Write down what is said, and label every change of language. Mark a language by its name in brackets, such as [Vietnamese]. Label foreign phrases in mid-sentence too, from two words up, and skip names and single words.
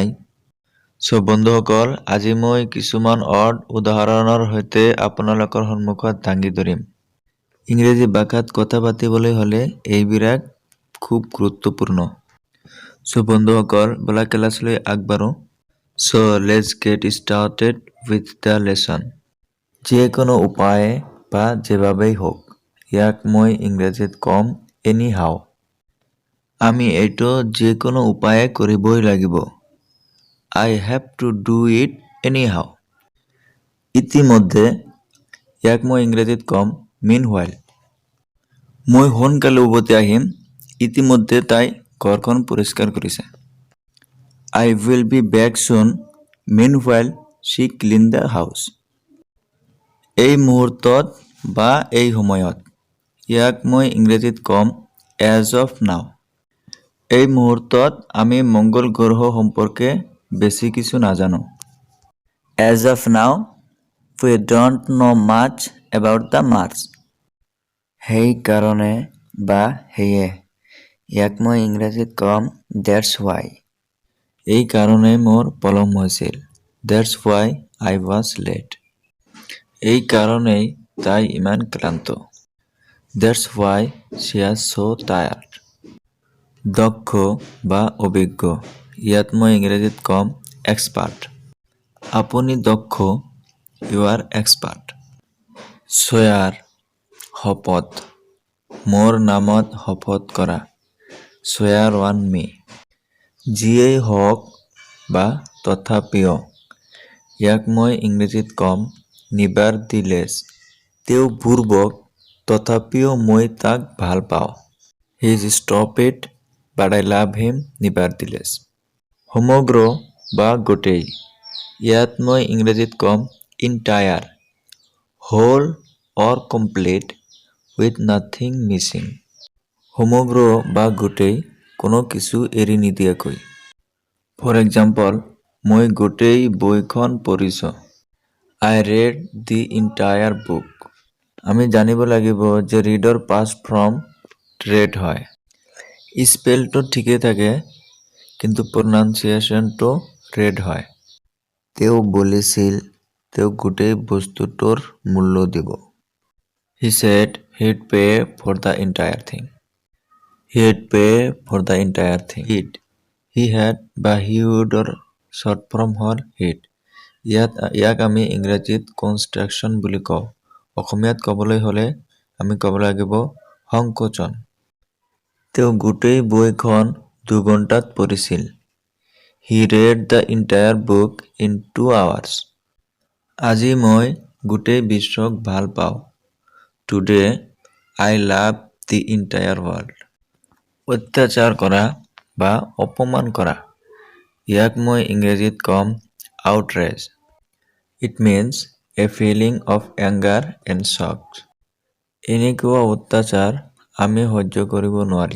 [Assamese] বন্ধুসকল আজি মই কিছুমান ৱৰ্ড উদাহৰণৰ সৈতে আপোনালোকৰ সন্মুখত দাঙি ধৰিম। ইংৰাজী ভাষাত কথা পাতিবলৈ হ'লে এইবিলাক খুব গুৰুত্বপূৰ্ণ। বন্ধুসকল বলা ক্লাছলৈ আগবাঢ়ো। [English] let's get started with the lesson. [Assamese] যিকোনো উপায়ে বা যেভাবেই হওক, ইয়াক মই ইংৰাজীত ক'ম anyhow. আমি এইটো যিকোনো উপায়ে কৰিবই লাগিব। [English] I have to do it anyhow. [Assamese] ইতিমধ্যে ইয়াক মই ইংৰাজীত ক'ম meanwhile. মই সোনকালে উভতি আহিম, ইতিমধ্যে তাই ঘৰখন পৰিষ্কাৰ কৰিছে। [English] I will be back soon. Meanwhile she cleaned the house. [Assamese] এই মুহূৰ্তত বা এই সময়ত, ইয়াক মই ইংৰাজীত ক'ম [English] as of now. [Assamese] এই মুহূৰ্তত আমি মংগল গ্ৰহ সম্পৰ্কে বেছি কিছু নাজানো। [English] As of now, we don't know much about the Mars. [Assamese] সেইকাৰণে বা সেয়ে, ইয়াক মই ইংৰাজীত ক'ম [English] that's why. [Assamese] এই কাৰণে মোৰ পলম হৈছিল। [English] That's why I was late. [Assamese] এই কাৰণেই তাই ইমান ক্লান্ত। [English] That's why she is so tired. [Assamese] দক্ষ বা অভিজ্ঞ, ইয়াত মই ইংৰাজীত ক'ম এক্সপাৰ্ট। আপুনি দক্ষ, [English] you are expert. [Assamese] swear শপত, মোৰ নামত শপত কৰা, [English] swear on me. [Assamese] যিয়েই হওক বা তথাপিও, ইয়াক মই ইংৰাজীত ক'ম [English] nevertheless. [Assamese] তেওঁ বুৰ্বক, তথাপিও মই তাক ভাল পাওঁ, [English] he is stupid but I love him nevertheless. [Assamese] সমগ্ৰ বা গোটেই, ইয়াত মই ইংৰাজীত ক'ম entire. [English] whole or complete with nothing missing. [Assamese] সমগ্ৰ বা গোটেই, কোনো কিছু এৰি নিদিয়াকৈ। [English] For example, [Assamese] মই গোটেই বইখন পঢ়িছোঁ, [English] I read the entire book. [Assamese] আমি জানিব লাগিব যে ৰিডৰ [English] past form read [Assamese] হয়। স্পেলটো ঠিকেই থাকে, কিন্তু প্ৰনাউন্সিয়েশ্যনটো read হয়। তেওঁ বলিছিল তেওঁ গোটেই বস্তুটোৰ মূল্য দিব। [English] He said he'd pay for the entire thing. He'd pay for the entire thing. He had বা he would or short form হ'ল he'd. [Assamese] ইয়াক আমি ইংৰাজীত কনষ্ট্ৰাকশ্যন বুলি কওঁ। অসমীয়াত ক'বলৈ হ'লে আমি ক'ব লাগিব সংকোচন। তেওঁ গোটেই বইখন 2 ঘণ্টাত পঢ়িছিল। [English] He read the entire book in 2 hours. [Assamese] আজি মই গোটেই বিশ্বক ভাল পাওঁ। [English] Today I love the entire world. [Assamese] অত্যাচাৰ কৰা বা অপমান কৰা, ইয়াক মই ইংৰাজীত ক'ম outrage. [English] It means a feeling of anger and shock. [Assamese] এনেকুৱা অত্যাচাৰ আমি সহ্য কৰিব নোৱাৰি।